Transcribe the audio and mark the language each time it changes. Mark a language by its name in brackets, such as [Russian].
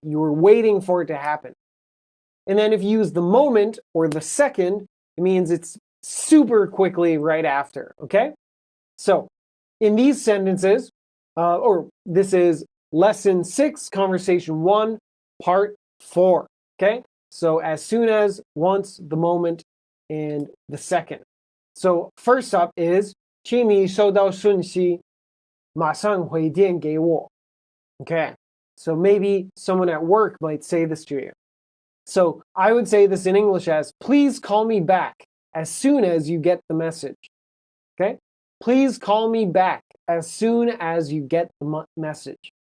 [English] You were waiting for it to happen. And then if you use the moment or the second, it means it's super quickly right after, okay? So in these sentences, or this is lesson 6, conversation 1, part 4, okay? So as soon as, once, the moment, and the second. So first up is [Chinese] 请你收到讯息，马上回电给我. [English] Okay, so maybe someone at work might say this to you. So I would say this in English as, please call me back as soon as you get the message. Okay, please call me back as soon as you get the message.